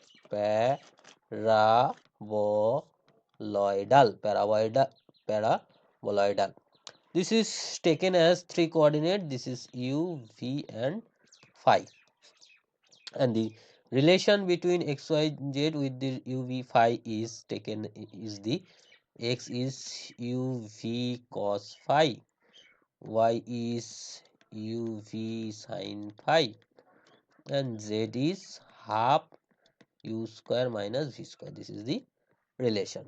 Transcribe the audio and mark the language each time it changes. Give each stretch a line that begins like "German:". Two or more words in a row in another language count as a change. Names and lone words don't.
English: Paraboloidal. This is taken as three coordinate. This is u, v, and phi. And the relation between x, y, z with the u, v, phi is taken is the x is u, v, cos phi, y is u, v, sin phi, and z is half u square minus v square. This is the relation.